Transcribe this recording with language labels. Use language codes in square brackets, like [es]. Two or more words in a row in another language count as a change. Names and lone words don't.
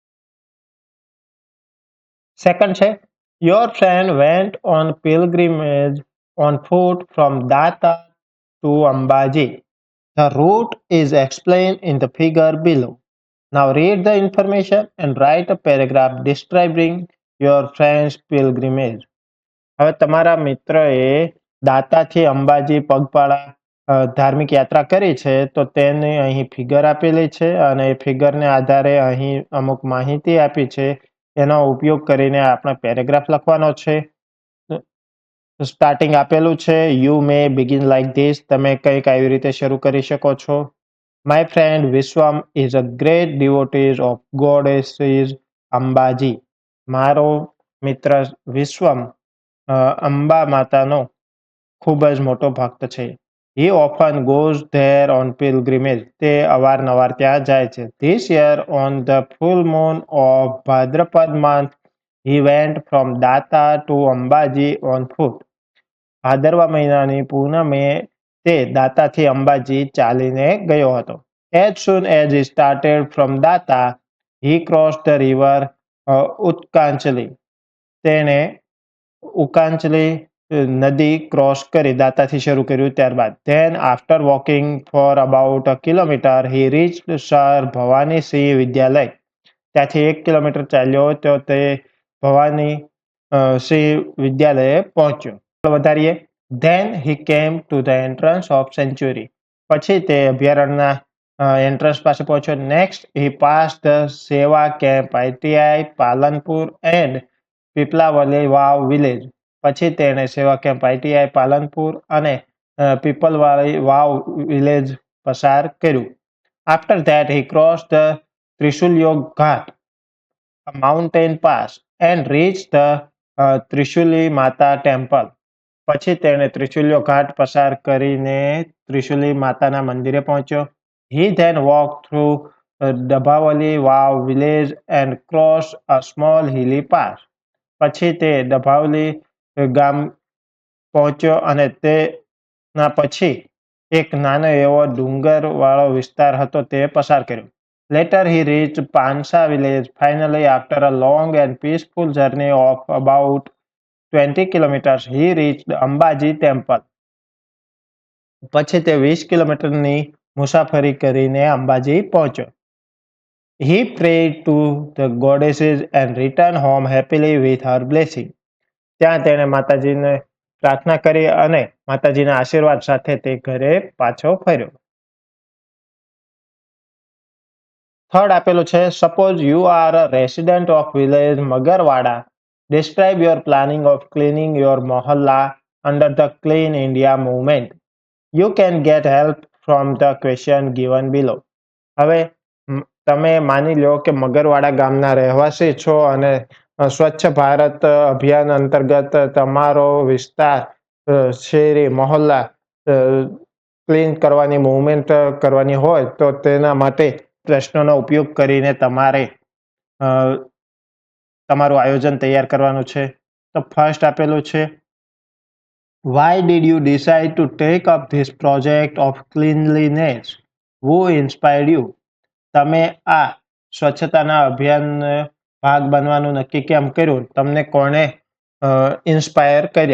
[gu] સેકન્ડ છે, [en] your friend went on pilgrimage on foot from Data to Ambaji. The route is explained in the figure below. Now read the information and write a paragraph describing your friend's pilgrimage. [gu] હવે તમારા મિત્રએ દાતાથી અંબાજી પગપાળા ધાર્મિક યાત્રા કરી છે તો તેને અહીં ફિગર આપેલી છે અને એ ફિગરને આધારે અહીં અમુક માહિતી આપી છે. એનો ઉપયોગ કરીને આપણે પેરેગ્રાફ લખવાનો છે. સ્ટાર્ટિંગ આપેલું છે, [en] you may begin like this. [gu] તમે કંઈક આવી રીતે શરૂ કરી શકો છો. [en] My friend Vishwam is a great devotee of goddesses Ambaji. [gu] મારો મિત્ર વિશ્વમ અંબા માતાનો ખૂબ જ મોટો ભક્ત છે. [en] He often goes there on pilgrimage. [gu] તે અવારનવાર ત્યાં જાય છે. [en] This year on the full moon of Bhadrapad month, he went from Data to Ambaji on foot. [gu] ભાદરવા મહિનાની પૂનમે તે દાતાથી અંબાજી ચાલીને ગયો હતો. [en] As soon as he started from Data, he crossed the river Utkanchali. [gu] તેણે ઉકાંચલી નદી ક્રોસ કરી, દાતાથી શરૂ કર્યું ત્યારબાદ. [en] Then after walking for about a kilometer, he reached Sir ભવાની સિંહ વિદ્યાલય. [gu] ત્યાંથી 1 કિલોમીટર ચાલ્યો તો તે ભવાની સિંહ વિદ્યાલયે પહોંચ્યો. વધારીએ. [en] Then he came to the entrance of sanctuary. [gu] પછી તે અભયારણ્યના એન્ટ્રન્સ પાસે પહોંચ્યો. [en] Next he passed the સેવા camp ITI પાલનપુર and પીપલાવલી વાવ વિલેજ. [gu] પછી તેણે સેવા કેમ્પ ITI પાલનપુર અને પીપલવાળી વાવ વિલેજ પસાર કર્યું. [en] After that he crossed the Trishulyo Ghat, a mountain pass, and reached the Trishuli Mata temple. [gu] પછી તેણે ત્રિશુલ્યો ઘાટ પસાર કરીને ત્રિશુલી માતાના મંદિરે પહોંચ્યો. [en] He then walked through Dabhavali Vav village and crossed a small hilly pass. [gu] પછી તે ડભાવલી ગામ પહોંચ્યો અને તેના પછી એક નાનો એવો ડુંગરવાળો વિસ્તાર હતો તે પસાર કર્યો. [en] Later he reached Pansa village. Finally, after a long and peaceful journey of about 20 kilometers, he reached Ambaji temple. [gu] પછી તે 20 કિલોમીટરની મુસાફરી કરીને અંબાજી પહોંચ્યો. [en] He prayed to the goddesses and returned home happily with her blessing. [gu] ત્યાં તેણે માતાજીને પ્રાર્થના કરી અને માતાજીના આશીર્વાદ સાથે તે ઘરે પાછો ફર્યો. થર્ડ આપેલું છે, [en] suppose you are a resident of village Magarwada. Describe your planning of cleaning your mohalla under the Clean India movement. You can get help from the question given below. [gu] હવે તમે માની લો કે મગરવાડા ગામના રહેવાસી છો અને સ્વચ્છ ભારત અભિયાન અંતર્ગત તમારો વિસ્તાર શેરી મહોલ્લા ક્લીન કરવાની મૂવમેન્ટ કરવાની હોય તો તેના માટે પ્રશ્નોનો ઉપયોગ કરીને તમારે તમારું આયોજન તૈયાર કરવાનું છે. તો ફર્સ્ટ આપેલું છે, [en] why did you decide to take up this project of cleanliness? Who inspired you? [gu] તમે આ સ્વચ્છતાના અભિયાન ભાગ બનવાનું નક્કી કેમ કર્યું? તમને કોણે ઇન્સ્પાયર કર્યા?